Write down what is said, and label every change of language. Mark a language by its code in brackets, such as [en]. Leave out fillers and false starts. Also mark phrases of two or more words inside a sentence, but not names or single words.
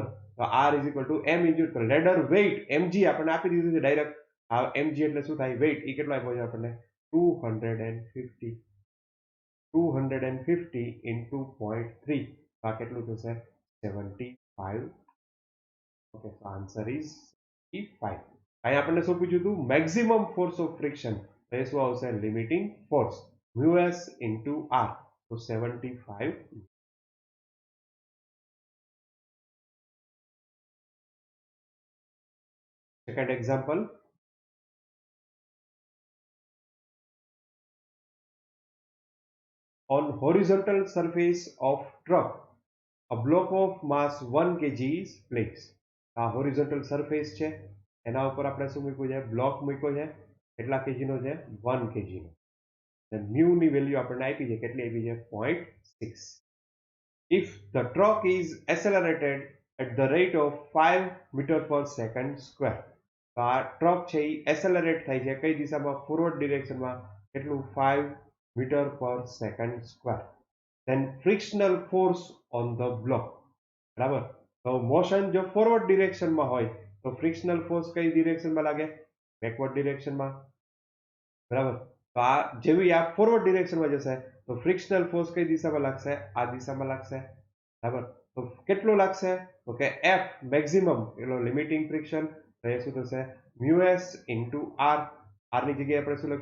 [gu] તો [en] R is equal to M into [gu] તો [en] ladder weight mg [gu] આપણને આપી દીધું છે ડાયરેક્ટ. આ એમજી એટલે શું થાય? વેઇટ. એ કેટલો આપ્યો છે આપણને? 250. 250 ઇન્ટુ 0.3. આ કેટલું થશે? 75. ઓકે, [en] so answer is E5. [gu] અહીંયા આપણને શું પૂછ્યું હતું? [en] maximum force of friction. [gu] તો એ શું આવશે? [en] limiting force mu s into R. તો 75. Second example, on horizontal surface of truck a block of mass 1 kg is placed. [gu] આ [en] horizontal surface [gu] છે એના ઉપર આપણે શું મૂક્યું છે બ્લોક મૂક્યો છે કેટલા કેજીનો છે 1 કેજીનો અને મ્યુ ની વેલ્યુ આપણને આપી છે કેટલી આપી છે 0.6. [en] if the truck is accelerated at the rate of 5 meter per second square [gu] તો આ ટ્રક છે એ એસેલરેટ થાય છે કઈ દિશામાં [en] forward directionમાં કેટલું 5 meter per second square then frictional force on the block [gu] બરાબર તો મોશન જો [en] forward directionમાં [gu] હોય તો [en] frictional force [gu] કઈ ડિરેક્શનમાં લાગે [en] backward directionમાં [gu] બરાબર તો આ જેવી આ [en] forward directionમાં [gu] જશે તો [en] frictional force [gu] કઈ દિશામાં લાગશે આ દિશામાં લાગશે બરાબર તો કેટલો લાગશે તો કે [en] F maximum [gu] એટલે [en] limiting friction [gu] તો એ શું થશે [en] mu s into R [gu] આરની જગ્યાએ આપણે શું